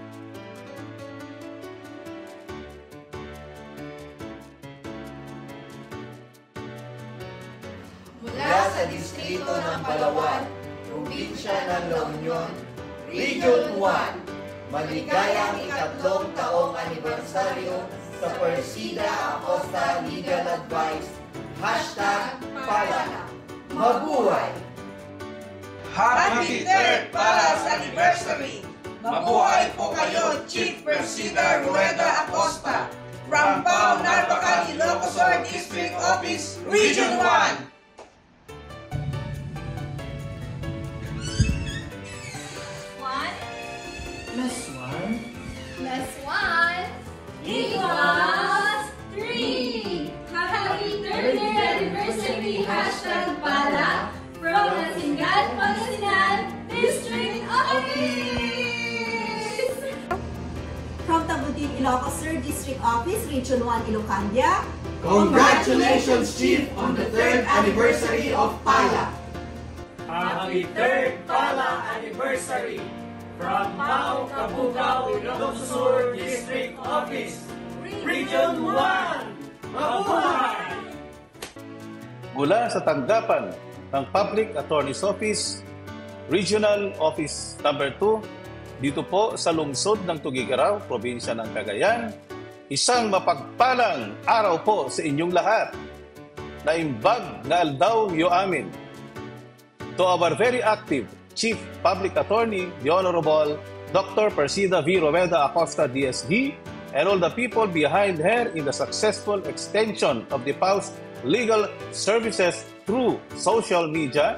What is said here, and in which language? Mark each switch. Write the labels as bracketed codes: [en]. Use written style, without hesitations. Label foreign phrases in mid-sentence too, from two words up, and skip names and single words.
[tl] Mula sa distrito ng Palawan, probinsya ng La Union, Region 1, maligayang ikatlong taong anibersaryo sa Persida Acosta Legal Advice, #Pala. Mabuhay! [en] Happy 3rd Pala's Anniversary! [tl] Mabuhay po kayo, Chief Persida Rueda Acosta, [en] from Pao Narvacan, Ilocos Sur District Office, Region 1. Equals 3! Happy 3rd anniversary #Pala from Nasingan, Pangasinan District Office! From Tabutin, Ilocos Sur District Office, Region 1, Ilocandia. Congratulations, Chief, on the 3rd anniversary of Pala! Happy 3rd Pala Anniversary! From Pao, Cabugao, Ilocos Sur District Office, Region 1, mabuhay! [tl] Mula sa tanggapan ng Public Attorney's Office, Regional Office Number 2, dito po sa lungsod ng Tugigaraw, probinsya ng Cagayan, isang mapagpalang araw po sa inyong lahat. [ilo] Naimbag na aldaw yo amin. [en] To our very active Chief Public Attorney, the Honorable Dr. Persida V. Rueda Acosta, DSD, and all the people behind her in the successful extension of the PAO's legal services through social media.